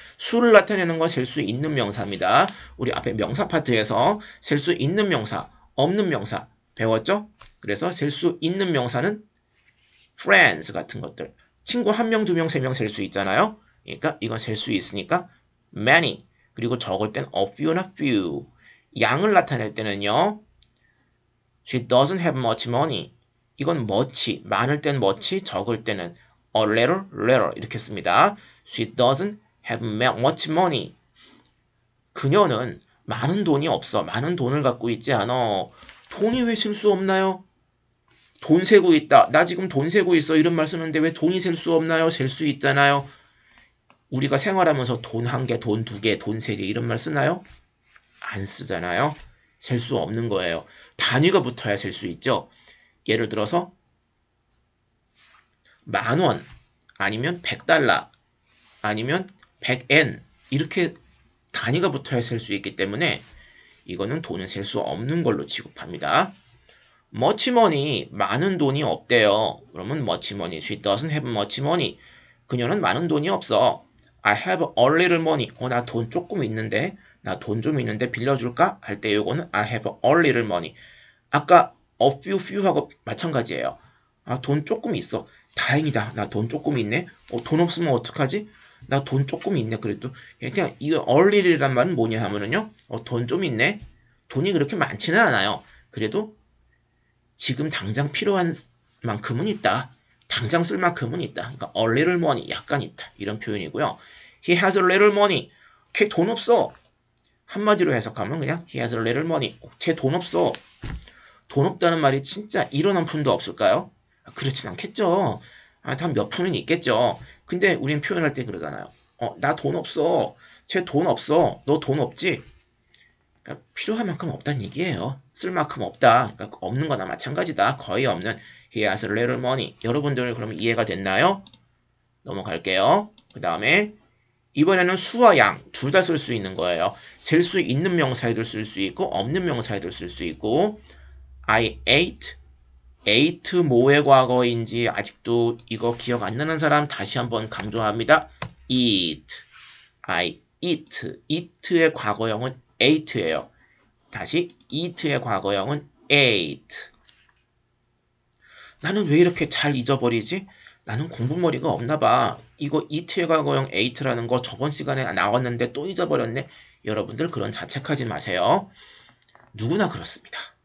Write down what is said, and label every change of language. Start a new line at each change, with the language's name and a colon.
Korean: 수를 나타내는 건 셀 수 있는 명사입니다. 우리 앞에 명사 파트에서 셀 수 있는 명사, 없는 명사 배웠죠? 그래서 셀 수 있는 명사는 friends 같은 것들. 친구 1명, 2명, 3명 셀 수 있잖아요. 그러니까 이건 셀 수 있으니까 many. 그리고 적을 땐 a few나 few. 양을 나타낼 때는요.
English: She doesn't have much money.
Korean: 이건
English: much,
Korean: 많을 땐
English: much,
Korean: 적을 때는 a little 이렇게 씁니다.
English: She doesn't have much money.
Korean: 그녀는 많은 돈이 없어. 많은 돈을 갖고 있지 않아. 돈이 왜 셀 수 없나요? 돈 세고 있다. 나 지금 돈 세고 있어. 이런 말 쓰는데 왜 돈이 셀 수 없나요? 셀 수 있잖아요. 우리가 생활하면서 돈 한 개, 돈 두 개, 돈 세 개 이런 말 쓰나요? 안 쓰잖아요. 셀 수 없는 거예요. 단위가 붙어야 셀 수 있죠. 예를 들어서 10,000원 아니면 100달러 아니면 100엔 이렇게 단위가 붙어야 셀 수 있기 때문에 이거는 돈을 셀 수 없는 걸로 취급합니다. much money, 많은 돈이 없대요. 그러면
English: much money, she doesn't have much money.
Korean: 그녀는 많은 돈이 없어.
English: I have a little money.
Korean: 나 돈 조금 있는데, 나 돈 좀 있는데 빌려줄까? 할 때 요거는
English: I have a little money.
Korean: 아까 a few하고 마찬가지예요. 돈 조금 있어. 다행이다. 나 돈 조금 있네. 돈 없으면 어떡하지? 나 돈 조금 있네. 그래도 그냥 이거 얼리리란 말은 뭐냐 하면은요. 돈 좀 있네. 돈이 그렇게 많지는 않아요. 그래도 지금 당장 필요한 만큼은 있다. 당장 쓸 만큼은 있다. 그러니까 a little money 약간 있다. 이런 표현이고요.
English: He has a little money.
Korean: 걔 돈 없어. 한마디로 해석하면 그냥
English: he has a little money.
Korean: 쟤 돈 없어. 돈 없다는 말이 진짜 1원 한 푼도 없을까요? 그렇진 않겠죠. 단 몇 푼은 있겠죠. 근데 우린 표현할 때 그러잖아요. 나 돈 없어. 쟤 돈 없어. 너 돈 없지? 그러니까 필요한 만큼 없다는 얘기예요. 쓸 만큼 없다. 그러니까 없는 거나 마찬가지다. 거의 없는
English: he has a little money.
Korean: 여러분들 그러면 이해가 됐나요? 넘어갈게요. 그 다음에 이번에는 수와 양 둘 다 쓸 수 있는 거예요. 셀 수 있는 명사에도 쓸 수 있고 없는 명사에도 쓸 수 있고 I ate 뭐의 과거인지 아직도 이거 기억 안 나는 사람 다시 한번 강조합니다. eat I eat의 과거형은 ate예요. 다시 eat의 과거형은 ate. 나는 왜 이렇게 잘 잊어버리지? 나는 공부머리가 없나 봐. 이거 eat의 과거형 ate라는 거 저번 시간에 나왔는데 또 잊어버렸네. 여러분들 그런 자책하지 마세요. 누구나 그렇습니다.